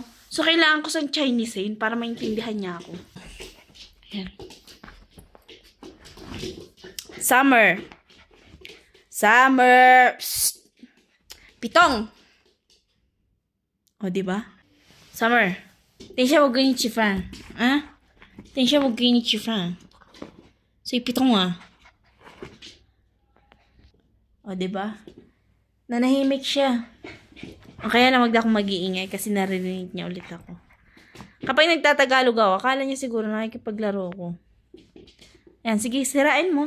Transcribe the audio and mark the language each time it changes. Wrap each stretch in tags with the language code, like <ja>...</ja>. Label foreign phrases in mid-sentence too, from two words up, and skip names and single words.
<tl>So, kailangan ko sa Chinesein para maintindihan niya ako. Ayan. Summer! Summer! Psst! Pitong! O, diba? Summer,</tl> <zh>等一下我跟你吃饭啊，等一下我给你吃饭，所以 pitong ah.</zh> <tl>O, diba? Nanahimik siya. O, kaya lang wag akong mag-iingay kasi narinig niya ulit ako. Kapag nagtatagalog ako, akala niya siguro nakikipaglaro ko. Ayan, sige, sirain mo.</tl>